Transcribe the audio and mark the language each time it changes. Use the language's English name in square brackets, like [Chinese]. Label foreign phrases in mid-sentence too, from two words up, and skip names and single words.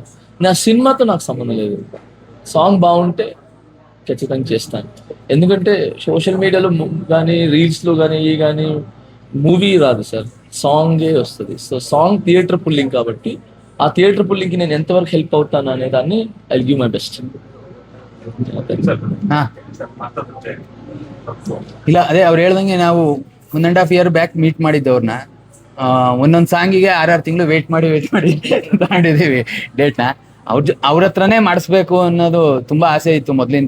[Telugu] నా సినిమాతో నాకు సంబంధం లేదు, సాంగ్ బాగుంటే ఖచ్చితంగా చేస్తాను. ఎందుకంటే [English] social media [Telugu] కానీ రీల్స్లో కానీ ఈ కానీ మూవీ రాదు సార్, సాంగే వస్తుంది. [English] so song theatre pulling [Telugu] కాబట్టి ఆ [English] theatre pulling [Telugu] నేను ఎంతవరకు హెల్ప్ అవుతాను అనే దాన్ని [English] I give my best. [Kannada] ಹಾ ಇಲ್ಲ ಅದೇ ಅವ್ರು ಹೇಳ್ದಂಗೆ ನಾವು 1.5 [English] year back meet [Kannada] ಮಾಡಿದ್ದು ಅವ್ರನ್ನ. ಒಂದೊಂದು ಸಾಂಗಿಗೆ 6 ತಿಂಗಳು ವೇಟ್ ಮಾಡಿ ತಗೊಂಡಿದ್ದೀವಿ ಡೇಟ್ನ. ಅವ್ರ ಹತ್ರನೇ ಮಾಡಿಸ್ಬೇಕು ಅನ್ನೋದು ತುಂಬಾ ಆಸೆ ಇತ್ತು ಮೊದಲಿಂದ.